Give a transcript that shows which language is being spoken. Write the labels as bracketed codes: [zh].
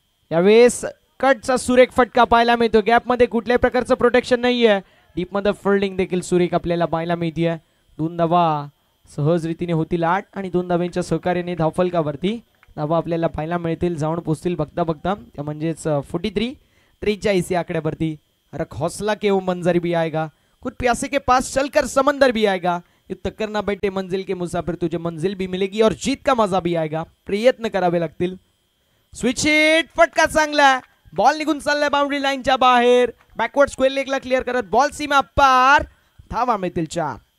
[mr] यावेळेस कटचा सुरेख फटका पाहायला मिळतो. गॅप मध्ये कुठल्याही प्रकारचं प्रोटेक्शन नाहीये. डीप मध्ये फिल्डिंग देखील सुरेख आपल्याला पाहायला मिळते. 2 धावा सहज रीतीने होतील 8 आणि 2 धाव्यांच्या सहकार्याने धावफलकावरती धावा आपल्याला पाहायला मिळतील. जाऊन पोचतील बघता बघता. त्या म्हणजेच 43 या आकड्यावरती. [hi] रख हौसला के वो मंजर भी आएगा, कुछ प्यासे के पास चलकर समंदर भी आएगा, युद्ध करना बैठे मंजिल के मुसाफिर, तुझे मंजिल भी मिलेगी और जीत का मजा भी आएगा. [mr] प्रयत्न करावे लागतील. Switch hit. फटका चांगला. बॉल निघून चाललाय बाउंड्री लाईनच्या बाहेर. बॅकवर्ड स्क्वेअर लेगला क्लिअर करत बॉल सीमा पार. धावा मिळतील 4.